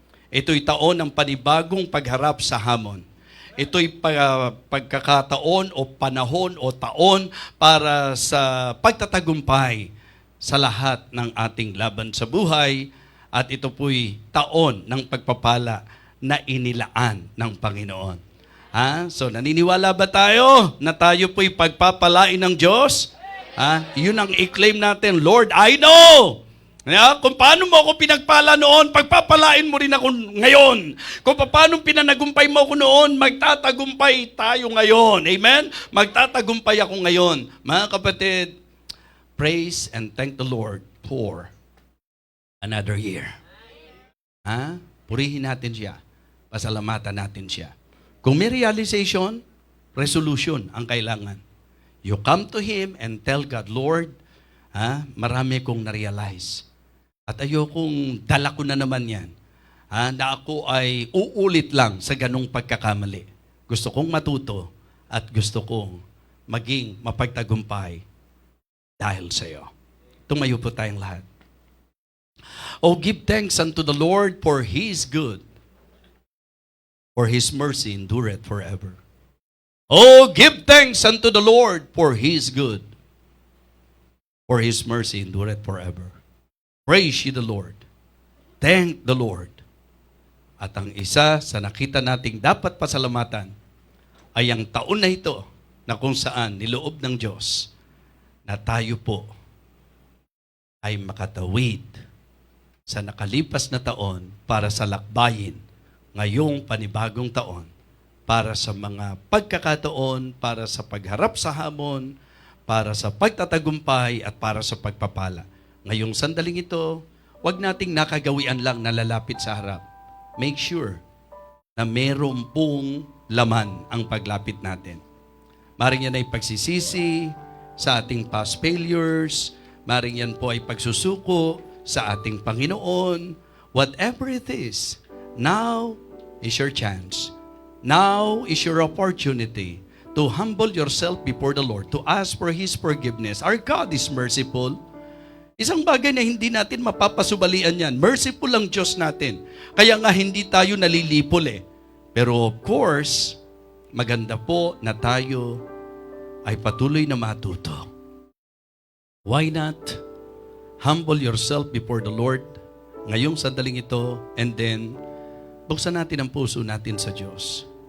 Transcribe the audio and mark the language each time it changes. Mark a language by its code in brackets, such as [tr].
[tl] Ito'y taon ng panibagong pagharap sa hamon. Ito'y pagkakataon o panahon o taon para sa pagtatagumpay sa lahat ng ating laban sa buhay. At ito po'y taon ng pagpapala na inilaan ng Panginoon. So naniniwala ba tayo na tayo po'y pagpapalain ng Diyos? Yun ang i-claim natin, [en] Lord, I know. [tl] Kung paano mo ako pinagpala noon, pagpapalain mo rin ako ngayon. Kung paano pinanagumpay mo ako noon, magtatagumpay tayo ngayon. Amen? Magtatagumpay ako ngayon. Mga kapatid, [en] praise and thank the Lord for another year. [tl] Purihin natin siya. Pasalamatan natin siya. Kung may realization, resolution ang kailangan. [en] You come to Him and tell God, Lord, [tl] marami kong na-realize. At ayokong dala ko na naman yan. Na ako ay uulit lang sa ganong pagkakamali. Gusto kong matuto at gusto kong maging mapagtagumpay dahil sa iyo. Tumayo po tayong lahat. [en] Oh, give thanks unto the Lord, for He is good, for His mercy endureth forever. Oh, give thanks unto the Lord, for He is good, for His mercy endureth forever. Praise ye the Lord. Thank the Lord. [tl] At ang isa sa nakita nating dapat pasalamatan ay ang taon na ito na kung saan niloob ng Diyos na tayo po ay makatawid sa nakalipas na taon para sa lakbayin ngayong panibagong taon, para sa mga pagkakataon, para sa pagharap sa hamon, para sa pagtatagumpay at para sa pagpapala. Ngayong sandaling ito, huwag nating nakagawian lang na lalapit sa harap. [en] Make sure [tl] na meron pong laman ang paglapit natin. Maring yan ay pagsisisi sa ating past failures, maring yan po ay pagsusuko sa ating Panginoon. [en] Whatever it is, now is your chance. Now is your opportunity to humble yourself before the Lord, to ask for His forgiveness. Our God is merciful. [tl] Isang bagay na hindi natin mapapasubalian yan. Merciful ang Diyos natin. Kaya nga hindi tayo nalilipol eh. Pero of course, maganda po na tayo ay patuloy na matuto. [en] Why not humble yourself before the Lord [tl] ngayong sandaling ito, [en] and then [tl] buksan natin ang puso natin sa Diyos.